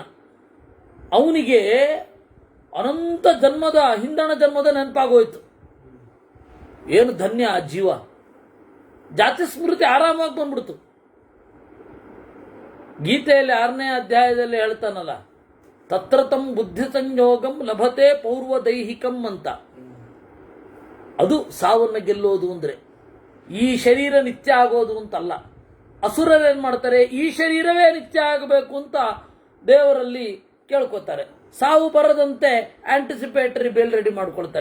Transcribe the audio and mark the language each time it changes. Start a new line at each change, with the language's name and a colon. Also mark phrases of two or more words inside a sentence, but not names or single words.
Kannada: ಅವನಿಗೆ ಅನಂತ ಜನ್ಮದ ಹಿಂದಣ ಜನ್ಮದ ನೆನಪಾಗೋಯ್ತು. ಏನು ಧನ್ಯ ಆ ಜೀವ. ಜಾತಿ ಸ್ಮೃತಿ ಆರಾಮಾಗಿ ಬಂದ್ಬಿಡ್ತು. ಗೀತೆಯಲ್ಲಿ 6ನೇ ಅಧ್ಯಾಯದಲ್ಲಿ ಹೇಳ್ತಾನಲ್ಲ,
Sanskrit: ತತ್ರ ತಂ ಬುದ್ಧಿ ಸಂಯೋಗಂ ಲಭತೆ ಪೌರ್ವ ದೈಹಿಕಂ ಅಂತ.
Kannada: ಅದು ಸಾವನ್ನ ಗೆಲ್ಲೋದು ಅಂದ್ರೆ. ಈ ಶರೀರ ನಿತ್ಯ ಆಗೋದು ಅಂತಲ್ಲ. ಅಸುರರೇನ್ ಮಾಡ್ತಾರೆ, ಈ ಶರೀರವೇ ನಿತ್ಯ ಆಗಬೇಕು ಅಂತ ದೇವರಲ್ಲಿ ಕೇಳ್ಕೊತಾರೆ. ಸಾವು ಬರದಂತೆ
English: anticipatory bail
Kannada: ರೆಡಿ ಮಾಡ್ಕೊಳ್ತಾರೆ.